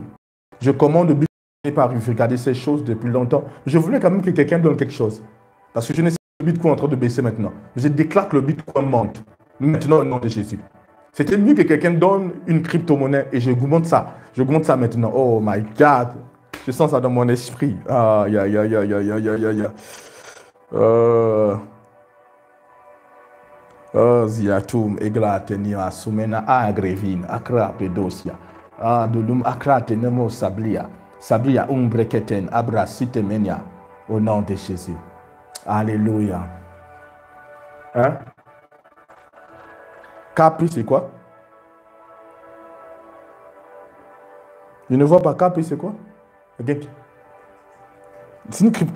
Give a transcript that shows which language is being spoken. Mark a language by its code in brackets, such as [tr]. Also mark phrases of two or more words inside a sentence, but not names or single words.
[fr] Je commande de pas regarder ces choses depuis longtemps. Je voulais quand même que quelqu'un donne quelque chose. Parce que je ne sais pas le Bitcoin est en train de baisser maintenant. Je déclare que le Bitcoin monte. Maintenant, au nom de Jésus. C'était mieux que quelqu'un donne une crypto-monnaie et je augmente ça. Je augmente ça maintenant. [en] Oh my God. [fr] Je sens ça dans mon esprit. Ziatum, Eglatenia, Sumena, Agrevin, Akra, Pedosia. Dolum, Akra, Tenemo, Sablia. Sablia, Umbreketen, Abra, Sitemenia. Au nom de Jésus. Alléluia. Hein? Capri, c'est quoi? Je ne vois pas Capri, c'est quoi? Okay. C'est une crypto.